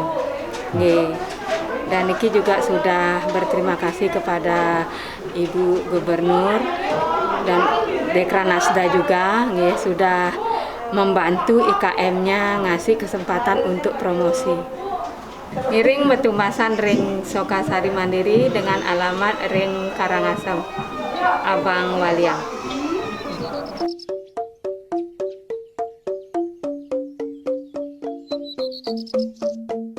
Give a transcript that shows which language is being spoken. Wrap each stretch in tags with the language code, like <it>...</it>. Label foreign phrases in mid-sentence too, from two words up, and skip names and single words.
<id>Nggih. Dan Niki juga sudah berterima kasih kepada Ibu Gubernur dan Dekranasda juga, nggih, sudah membantu IKM-nya ngasih kesempatan untuk promosi. Miring Betumasan Ring Sokasari Mandiri dengan alamat Ring Karangasem, Abang Waliang.</id>